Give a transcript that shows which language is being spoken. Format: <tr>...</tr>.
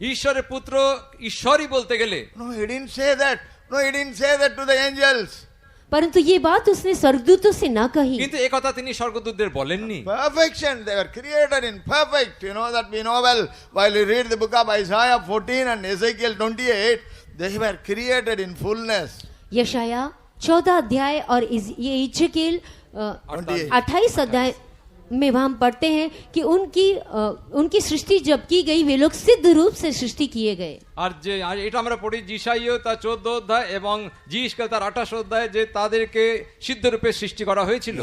<bn>ঈশ্বরের পুত্র ঈশ্বরই বলতে গেলে।</bn> <en>No, He didn't say that. No, He didn't say that to the angels.</en> <hi>परंतु ये बात उसने स्वर्गदूतों से न कही।</hi> <bn>কিন্তু এই কথা তিনি স্বর্গদূতদের বলেননি।</bn> <en>Perfection, they were created in perfect. You know that we know well while we read the book of Isaiah 14 and Ezekiel 28, they were created in fullness.</en> <hi>यशाया 14 अध्याय और ये इजकेल 28 अध्याय में हम पढ़ते हैं कि उनकी सृष्टि जब की गई वे लोग सिद्ध रूप से सृष्टि किए गए।</hi> <bn>আর যে এটা আমরা পড়ি যিশাইয় তার 14 অধ্যায় এবং জিশকেল তার 28 অধ্যায় যে তাদেরকে সিদ্ধ রূপে সৃষ্টি করা হয়েছিল।</bn>